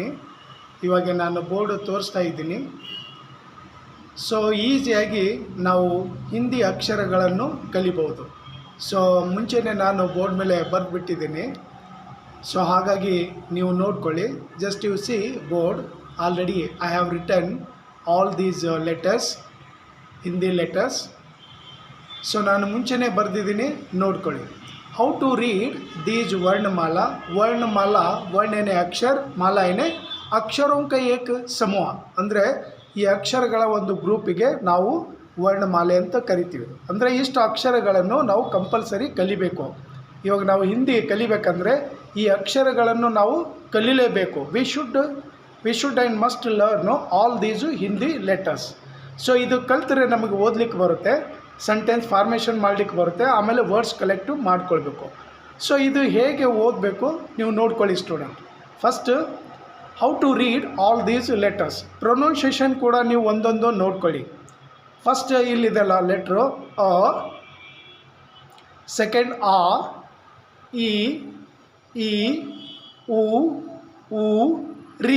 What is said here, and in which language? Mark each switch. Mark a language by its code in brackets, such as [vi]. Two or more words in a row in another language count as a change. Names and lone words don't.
[kn] ಇವಾಗ ನಾನು ಬೋರ್ಡು ತೋರಿಸ್ತಾ ಇದ್ದೀನಿ. ಸೊ ಈಸಿಯಾಗಿ ನಾವು ಹಿಂದಿ ಅಕ್ಷರಗಳನ್ನು ಕಲಿಬೋದು. ಸೊ ಮುಂಚೆನೇ ನಾನು ಬೋರ್ಡ್ ಮೇಲೆ ಬರೆದ್ಬಿಟ್ಟಿದ್ದೀನಿ. ಸೊ ಹಾಗಾಗಿ ನೀವು ನೋಡ್ಕೊಳ್ಳಿ. [en] just you see board. already I have written all these letters, Hindi letters. ಸೊ ನಾನು ಮುಂಚೆನೇ ಬರೆದಿದ್ದೀನಿ, ನೋಡ್ಕೊಳ್ಳಿ. how to read these [hi] वर्णमाला। वर्णमाला, वर्ण यानी अक्षर, माला यानी अक्षरों का एक समूह. [kn] ಅಂದರೆ ಈ ಅಕ್ಷರಗಳ ಒಂದು ಗ್ರೂಪಿಗೆ ನಾವು ವರ್ಣಮಾಲೆ ಅಂತ ಕರಿತೀವಿ. ಅಂದರೆ ಇಷ್ಟು ಅಕ್ಷರಗಳನ್ನು ನಾವು ಕಂಪಲ್ಸರಿ ಕಲಿಬೇಕು. ಇವಾಗ ನಾವು ಹಿಂದಿ ಕಲಿಬೇಕಂದ್ರೆ ಈ ಅಕ್ಷರಗಳನ್ನು ನಾವು ಕಲಿಲೇಬೇಕು. [en] we should and must learn all these Hindi letters. [kn] ಸೊ ಇದು ಕಲ್ತರೆ ನಮಗೆ ಓದಲಿಕ್ಕೆ ಬರುತ್ತೆ, [en] sentence formation [kn] ಮಾಡಲಿಕ್ಕೆ ಬರುತ್ತೆ, ಆಮೇಲೆ [en] words collect [kn] ಮಾಡ್ಕೊಳ್ಬೇಕು. ಸೊ ಇದು ಹೇಗೆ ಓದಬೇಕು ನೀವು ನೋಡ್ಕೊಳ್ಳಿ ಸ್ಟೂಡೆಂಟ್. [en] first how to read all these letters. [kn] ಪ್ರೊನೌನ್ಸಿಯೇಷನ್ ಕೂಡ ನೀವು ಒಂದೊಂದು ನೋಡ್ಕೊಳ್ಳಿ. ಫಸ್ಟ್ ಇಲ್ಲಿದೆಲ್ಲ ಲೆಟ್ರು ಅ, ಸೆಕೆಂಡ್ ಆ, ಇ, ಈ, ಉ, ರಿ.